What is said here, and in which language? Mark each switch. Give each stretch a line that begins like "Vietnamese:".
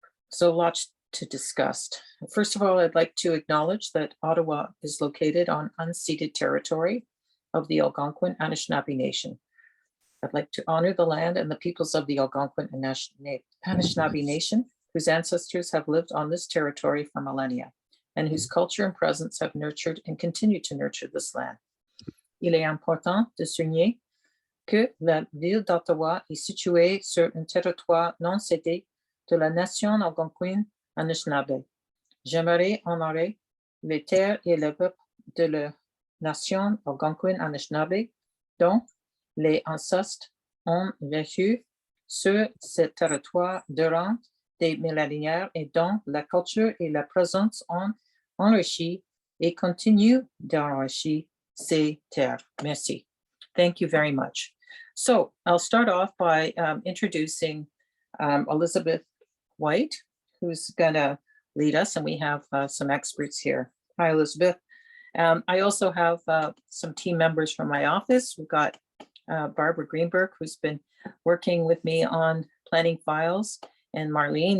English: So lots to discuss. First of all, I'd like to acknowledge that Ottawa is located on unceded territory of the Algonquin Anishinaabe Nation. I'd like to honor the land and the peoples of the Algonquin and Anishinaabe Nation, whose ancestors have lived on this territory for millennia, and whose culture and presence have nurtured and continue to nurture this land.
French: Il est important de souligner que la ville d'Ottawa est située sur un territoire non cédé de la nation algonquine Anishinaabe. J'aimerais honorer les terres et le peuple de la nation algonquine Anishinaabe, dont les ancêtres ont vécu sur ce territoire durant des millénaires et dont la culture et la présence ont enrichi et continuent d'enrichir ces terres. Merci.
English: Thank you very much. So I'll start off by introducing Elizabeth White, who's going to lead us, and we have some experts here. Hi, Elizabeth. I also have some team members from my office. We've got Barbara Greenberg, who's been working with me on planning files, and Marlene.